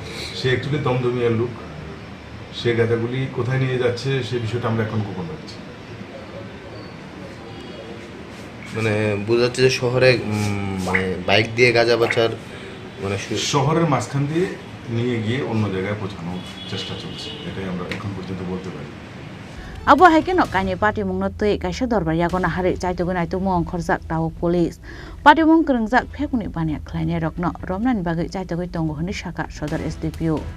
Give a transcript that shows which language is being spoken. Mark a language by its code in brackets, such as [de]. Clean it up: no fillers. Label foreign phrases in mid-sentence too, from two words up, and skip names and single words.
[bn] সে অ্যাকচুয়ালি দমদমিয়ার লোক সে গাঁজাগুলি কোথায় নিয়ে যাচ্ছে সে বিষয়টা আমরা এখন গোপন রাখছি মানে বোঝা যাচ্ছে যে শহরে মানে বাইক দিয়ে গাঁজা বাজার মানে শহরের মাঝখান দিয়ে নিয়ে গিয়ে অন্য জায়গায় পৌঁছানোর চেষ্টা চলছে এটাই আমরা এখন পর্যন্ত বলতে পারি [trp] abo haikeno kaini pati mungno tui kaisa dorbar yagona hari chaitugui naitugmo khorjak tao police pati mung krengjak phekuni bania khlaine rokno romnani bagwi chaitugui tongo hini Shaka sodor SDPO